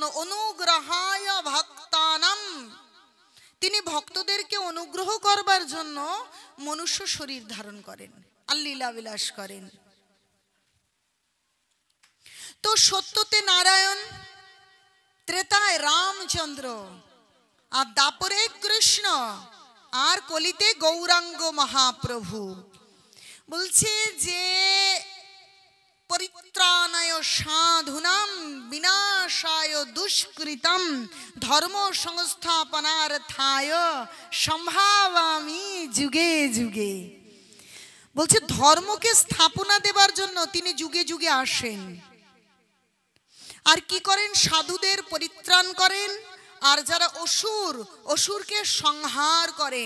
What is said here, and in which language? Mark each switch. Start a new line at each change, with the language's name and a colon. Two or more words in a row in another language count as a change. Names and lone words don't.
Sanskrit: অনুগ্রহায় ভক্তানাম,
Bangla: তিনি ভক্তদেরকে অনুগ্রহ করবার জন্য মনুষ্য শরীর ধারণ করেন আর লীলা বিলাস করেন। তো সত্যতে নারায়ণ, ত্রেতায় রামচন্দ্র, আর দাপরে কৃষ্ণ, আর কলিতে গৌরাঙ্গ মহাপ্রভু। বলছে যে
Sanskrit: পরিত্রাণায় সাধুনাম বিনাশায় দুষ্কৃতম ধর্ম সংস্থাপনার্থায় সম্ভাবামি যুগে যুগে।
Bangla: বলছে ধর্মকে স্থাপনা দেবার জন্য তিনি যুগে যুগে আসেন। আর কি করেন? সাধুদের পরিত্রাণ করেন, আর যারা অসুর, অসুরকে সংহার করেন।